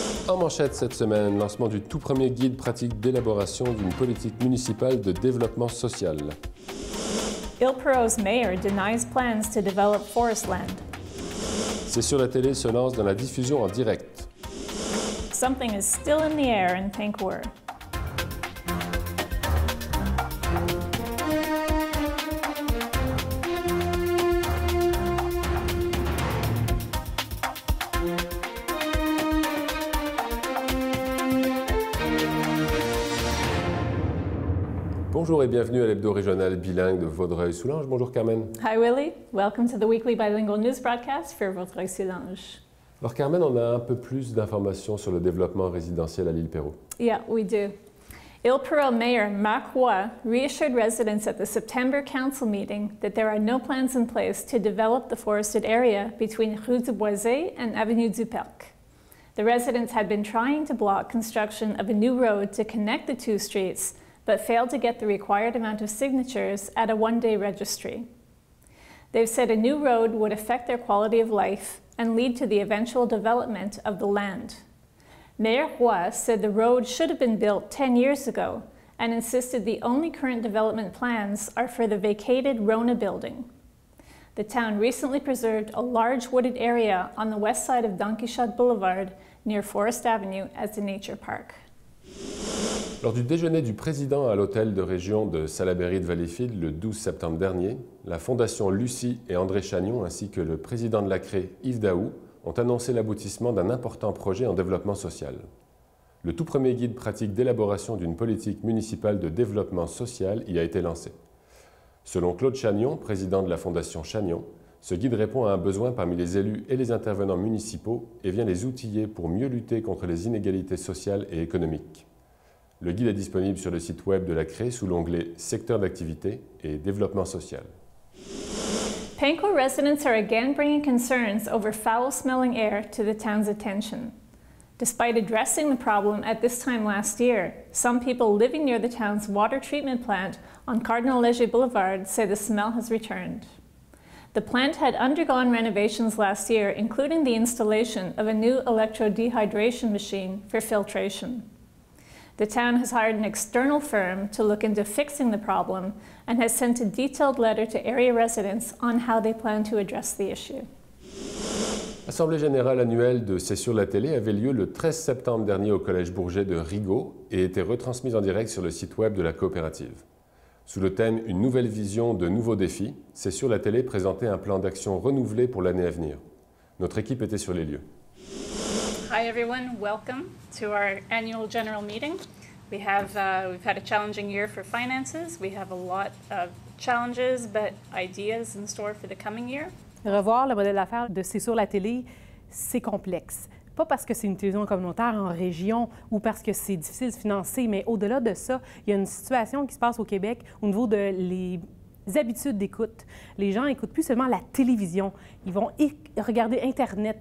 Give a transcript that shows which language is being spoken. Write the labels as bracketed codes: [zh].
[fr] En manchette cette semaine, lancement du tout premier guide pratique d'élaboration d'une politique municipale de développement social. [en] Hillsboro's mayor denies plans to develop forest land. [fr] C'est sur la télé se lance dans la diffusion en direct. [en] Something is still in the air in Vancouver. [fr] Bonjour et bienvenue à l'hebdo régional bilingue de Vaudreuil-Soulanges. Bonjour Carmen. [en] Hi Willie, welcome to the weekly bilingual news broadcast for Vaudreuil-Soulanges. [fr] Alors Carmen, on a un peu plus d'informations sur le développement résidentiel à l'île Perrot. [en] Yeah, we do. Hillsboro Mayor Mark Roy reassured residents at the September council meeting that there are no plans in place to develop the forested area between Rue du Boisé and Avenue du Parc. The residents had been trying to block construction of a new road to connect the two streets, but failed to get the required amount of signatures at a one-day registry. They've said a new road would affect their quality of life and lead to the eventual development of the land. Mayor Roy said the road should have been built 10 years ago and insisted the only current development plans are for the vacated Rona building. The town recently preserved a large wooded area on the west side of Don Quixote Boulevard near Forest Avenue as a nature park. [fr] Lors du déjeuner du président à l'hôtel de région de Salaberry-de-Valleyfield le 12 septembre dernier, la Fondation Lucie et André Chagnon ainsi que le président de la CRE, Yves Daou, ont annoncé l'aboutissement d'un important projet en développement social. Le tout premier guide pratique d'élaboration d'une politique municipale de développement social y a été lancé. Selon Claude Chagnon, président de la Fondation Chagnon, ce guide répond à un besoin parmi les élus et les intervenants municipaux et vient les outiller pour mieux lutter contre les inégalités sociales et économiques. Le guide est disponible sur le site web de la CRE sous l'onglet « Secteur d'activité et développement social ». [en] Panko residents are again bringing concerns over foul-smelling air to the town's attention. Despite addressing the problem at this time last year, some people living near the town's water treatment plant on Cardinal Léger Boulevard say the smell has returned. The plant had undergone renovations last year, including the installation of a new electrodehydration machine for filtration. The town has hired an external firm to look into fixing the problem and has sent a detailed letter to area residents on how they plan to address the issue. [fr] L'Assemblée générale annuelle de C'est sur la télé avait lieu le 13 septembre dernier au Collège Bourget de Rigaud et était retransmise en direct sur le site web de la coopérative. Sous le thème « Une nouvelle vision de nouveaux défis », C'est sur la télé présentait un plan d'action renouvelé pour l'année à venir. Notre équipe était sur les lieux. [en] Hi everyone, welcome to our annual general meeting. We've had a challenging year for finances. We have a lot of challenges but ideas in store for the coming year. [fr] Revoir le modèle d'affaires de C'est sur la télé, c'est complexe. Pas parce que c'est une télévision communautaire en région ou parce que c'est difficile de financer, mais au-delà de ça, il y a une situation qui se passe au Québec au niveau de les habitudes d'écoute. Les gens n'écoutent plus seulement la télévision, ils vont regarder Internet.